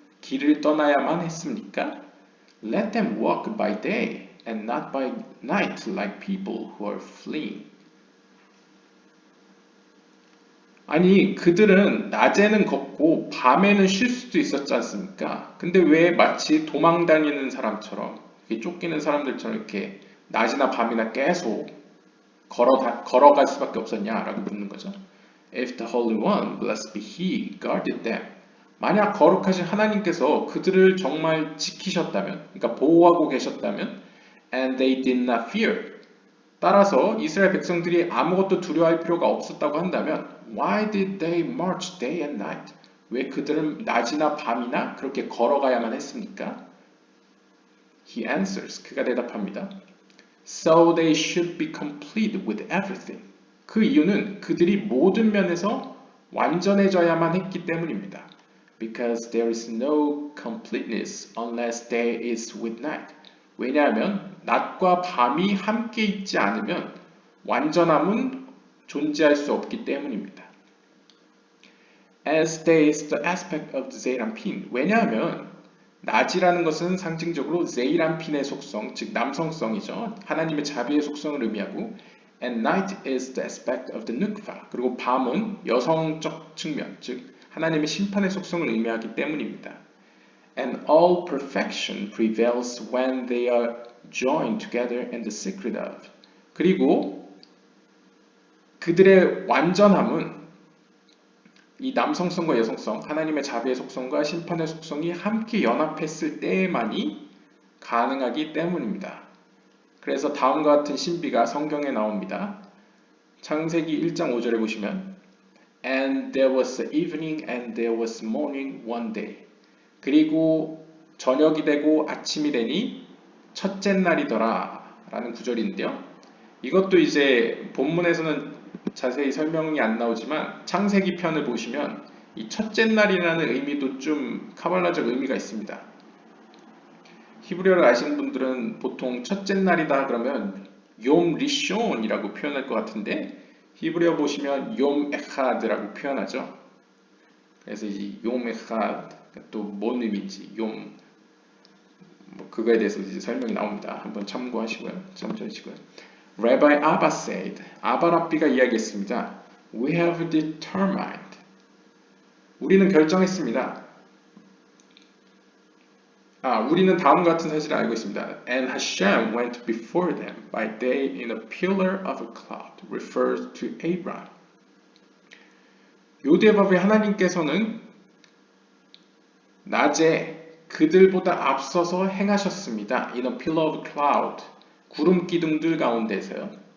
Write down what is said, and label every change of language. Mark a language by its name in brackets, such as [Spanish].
[Korean] 길을 떠나야만 했습니까? [English] Let them walk by day and not by night like people who are fleeing. [Korean] 아니, 그들은 낮에는 걷고 밤에는 쉴 수도 있었지 않습니까? 근데 왜 마치 도망 다니는 사람처럼, 이렇게 쫓기는 사람들처럼 이렇게 낮이나 밤이나 계속 걸어갈 수밖에 없었냐라고 묻는 거죠. [English] If the Holy One, blessed be He, guarded them. [Korean] 만약 거룩하신 하나님께서 그들을 정말 지키셨다면, 그러니까 보호하고 계셨다면, [English] and they did not fear. [Korean] 따라서 이스라엘 백성들이 아무것도 두려워할 필요가 없었다고 한다면 [English] Why did they march day and night? [Korean] 왜 그들은 낮이나 밤이나 그렇게 걸어가야만 했습니까? [English] He answers. [Korean] 그가 대답합니다. [English] So they should be complete with everything. [Korean] 그 이유는 그들이 모든 면에서 완전해져야만 했기 때문입니다. [English] Because there is no completeness unless day is with night. [Korean] 왜냐하면 낮과 밤이 함께 있지 않으면 완전함은 존재할 수 없기 때문입니다. [English] As day is the aspect of the Zeranpin. [Korean] 왜냐하면 낮이라는 것은 상징적으로 제이란핀의 속성, 즉 남성성이죠. 하나님의 자비의 속성을 의미하고 [English] and night is the aspect of the nukva. [Korean] 그리고 밤은 여성적 측면, 즉 하나님의 심판의 속성을 의미하기 때문입니다. [English] And all perfection prevails when they are joined together in the secret of. [Korean] 그리고 그들의 완전함은 이 남성성과 여성성, 하나님의 자비의 속성과 심판의 속성이 함께 연합했을 때만이 가능하기 때문입니다. 그래서 다음과 같은 신비가 성경에 나옵니다. 창세기 1장 5절에 보시면 [English] And there was evening and there was morning one day. [Korean] 그리고 저녁이 되고 아침이 되니 첫째 날이더라 라는 구절인데요. 이것도 이제 본문에서는 자세히 설명이 안 나오지만 창세기 편을 보시면 이 첫째 날이라는 의미도 좀 카발라적 의미가 있습니다. 히브리어를 아시는 분들은 보통 첫째 날이다 그러면 욤 리숀이라고 표현할 것 같은데 히브리어 보시면 욤 에하드라고 표현하죠. 그래서 이 욤 에하드 또 뭔 의미인지 그거에 대해서 이제 설명이 나옵니다. 한번 참고하시고요. 참조하시고요. [English] Rabbi Abba said, [Korean] 아바랍비가 이야기했습니다. [English] We have determined. [Korean] 우리는 결정했습니다. 우리는 다음과 같은 사실을 알고 있습니다. [English] And Hashem went before them by day in a pillar of a cloud, refers to Abraham. [Korean] 요대밥의 하나님께서는 낮에 그들보다 앞서서 행하셨습니다. [English] In a pillar of cloud, [Korean] 구름 기둥들 가운데서요.